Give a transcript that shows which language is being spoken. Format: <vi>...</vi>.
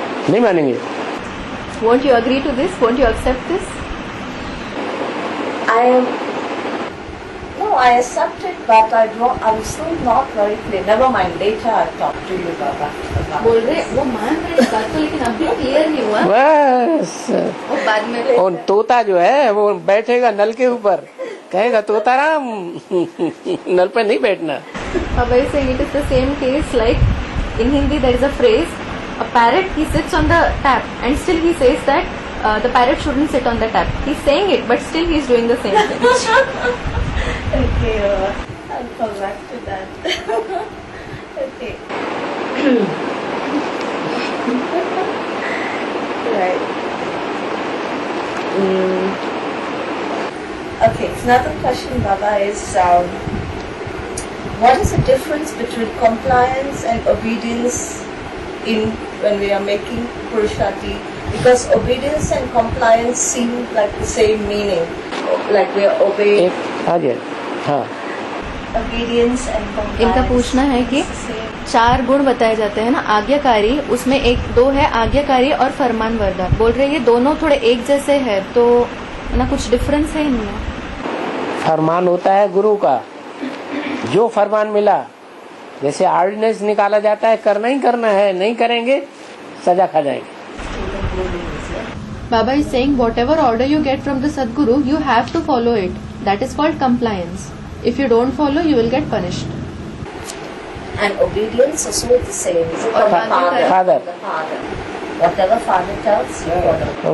<hi>नहीं मानेंगे।</hi> <en>Won't you agree to this? Won't you accept this? I am. No, I accept it, but I'm still not very clear. Never mind. Later I'll talk to you, Baba.</en> <hi>बोल रहे वो मान रहे इस बात को, लेकिन अभी क्लियर नहीं हुआ। बस वो बाद में और तोता जो है वो बैठेगा नल के ऊपर, कहेगा तोता राम नल पे नहीं बैठना।</hi> <en>Baba is saying it is the same case like in Hindi there is a phrase, a parrot he sits on the tap and still he says that the parrot shouldn't sit on the tap. He's saying it but still he's doing the same thing. Okay, I'll come back to that. Okay. Right. Okay, another question, Baba, is what is the difference between compliance and obedience in when we are making Purushati? Because obedience and compliance seem like the same meaning, like we are obeying.</en> <hi>एक आ गया। हाँ,</hi> <en>Obedience and compliance.</en> <hi>इनका पूछना है कि</hi> <en>Same.</en> <hi>4 गुण बताए जाते हैं ना आज्ञाकारी, उसमें 2 है आज्ञाकारी और फरमानबरदार। बोल रहे हैं ये दोनों थोड़े एक जैसे है तो ना कुछ डिफरेंस है इनमें। फरमान होता है गुरु का, जो फरमान मिला, जैसे ऑर्डिनेंस निकाला जाता है करना ही करना है, नहीं करेंगे सजा खा जाएंगे।</hi> <en>Baba is saying whatever order you get from the Sadguru, you have to follow it. That is called compliance. If you don't follow, you will get punished. And obedience is also the same. Is it Or from the father. Father. The father. Whatever father tells, you follow.</en>